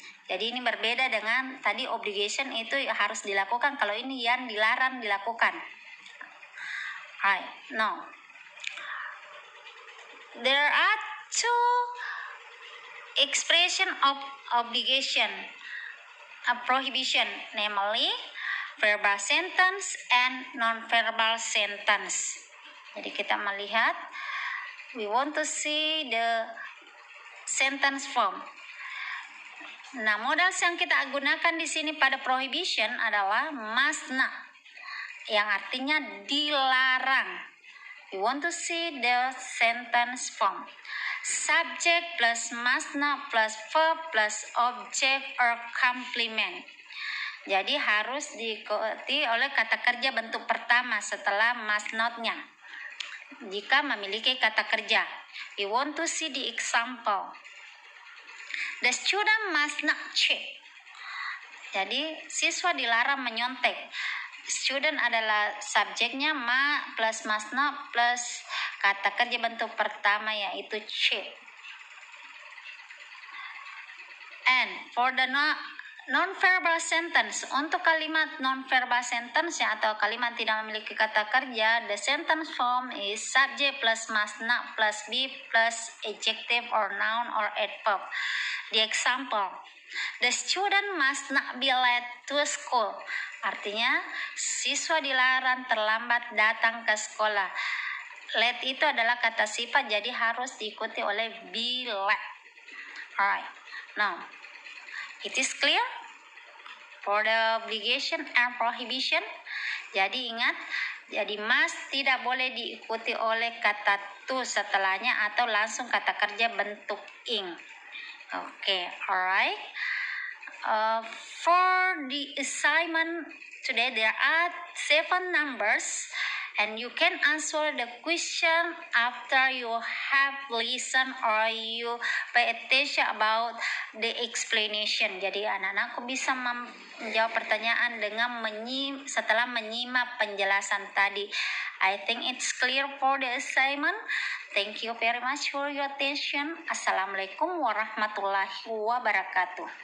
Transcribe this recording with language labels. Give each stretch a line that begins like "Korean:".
Indonesian: Jadi ini berbeda dengan tadi obligation itu harus dilakukan, kalau ini yang dilarang dilakukan.
English: Alright, now there are two expression of obligation, a prohibition, namely verbal sentence and non-verbal sentence.
Indonesian: Jadi kita melihat,
English: we want to see the sentence form.
Indonesian: Nah, modals yang kita gunakan di sini pada prohibition adalah must not, yang artinya dilarang.
English: We want to see the sentence form. subject plus must not plus verb plus object or complement.
Indonesian: Jadi harus diikuti oleh kata kerja bentuk pertama setelah must not-nya. Jika memiliki kata kerja.
English: We want to see the example. The student must not cheat.
Indonesian: Jadi siswa dilarang menyontek. Student adalah subjeknya, plus must not plus kata kerja bentuk pertama yaitu cheat.
English: And for the non-verbal sentence,
Indonesian: untuk kalimat non-verbal sentence atau kalimat tidak memiliki kata kerja,
English: the sentence form is subject plus must not plus be plus adjective or noun or adverb. The example, the student must not be late to school.
Indonesian: Artinya, siswa dilarang terlambat datang ke sekolah. Late itu adalah kata sifat, jadi harus diikuti oleh be late.
English: Alright, now, it is clear for the obligation and prohibition.
Indonesian: Jadi ingat, jadi must tidak boleh diikuti oleh kata to setelahnya atau langsung kata kerja bentuk ing.
English: Okay, alright. For the assignment today, there are 7 numbers, and you can answer the question after you have listened or you pay attention about the explanation.
Indonesian: Jadi anak-anakku bisa menjawab pertanyaan dengan setelah menyimak penjelasan tadi.
English: I think it's clear for the assignment. Thank you very much for your attention.
Arabic: Assalamualaikum warahmatullahi wabarakatuh.